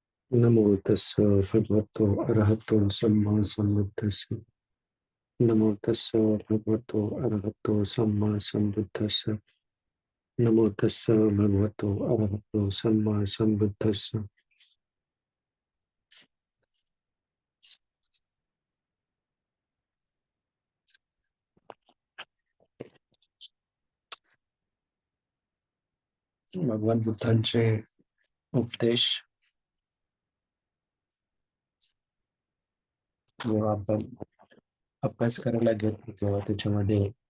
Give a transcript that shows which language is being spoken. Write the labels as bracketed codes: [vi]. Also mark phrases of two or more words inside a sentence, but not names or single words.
[pi] नमो तस्य भगवतो अरहतो सम्मा सम्बुद्धस्य। नमो तस्य भगवतो अरहतो सम्मा सम्बुद्धस्य। नमो तस्य भगवतो अरहतो सम्मा सम्बुद्धस्य। [mr] भगवान बुद्धांचे उपदेश जेव्हा आपण अभ्यास करायला घेतो तेव्हा त्याच्यामध्ये